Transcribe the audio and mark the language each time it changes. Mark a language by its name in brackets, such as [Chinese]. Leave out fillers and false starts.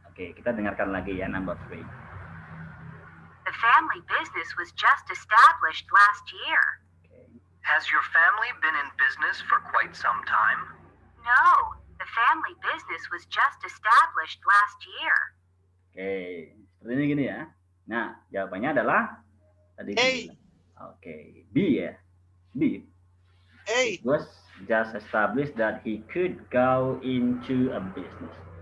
[Indonesian] Oke, kita dengarkan lagi ya number 3. [English] The family business was just established last year. Okay. Has your family been in business for quite some time? No, the family business was just established last year. [Indonesian] Oke, seperti ini gini ya. Nah, jawabannya adalah tadi A. Oke, B ya. B. A. [English] It was just established that he could go into a business.